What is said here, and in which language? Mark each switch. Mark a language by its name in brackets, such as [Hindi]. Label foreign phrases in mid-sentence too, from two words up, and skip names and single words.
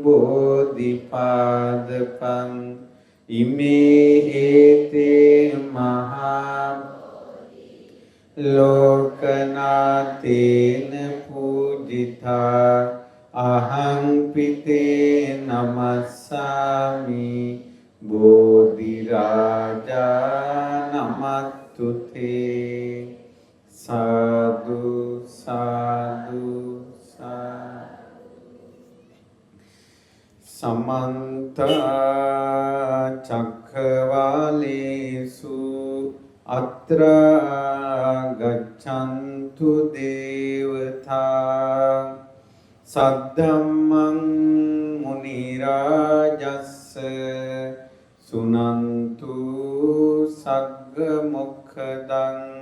[Pali] බෝධිපාදපං ඉමේ හේතේ මහා ලෝකනාතේන පූජිතා අහං පිතේ නමස්සාමි බෝධි රාජා නමත්තුතේ සාදු සාදු සමන්ත චක්ඛවාලේසු අත්‍රා ගච්ඡන්තු දේවතා සද්ධම්මං මුනි රාජස්ස සුනන්තු සග්ග මොක්ඛදං